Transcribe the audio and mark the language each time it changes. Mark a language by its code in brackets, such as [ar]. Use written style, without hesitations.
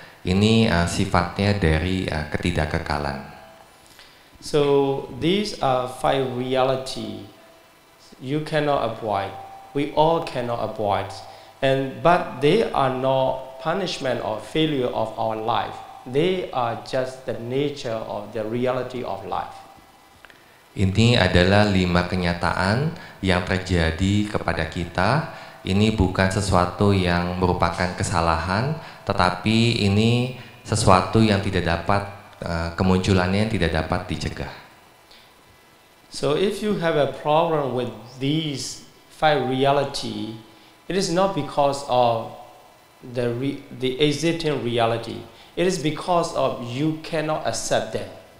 [id] Ini sifatnya dari ketidakkekalan. [en] So these are 5 reality you cannot avoid. We all cannot avoid, but they are not punishment or failure of our life. They are just the nature of the reality of life. [id] Ini adalah 5 kenyataan yang terjadi kepada kita. Ini bukan sesuatu yang merupakan kesalahan, tetapi ini sesuatu yang tidak dapat, kemunculannya yang tidak dapat dicegah. [en] So if you have a problem with these 5 reality, it is not because of the existing reality. It is because of you cannot accept them.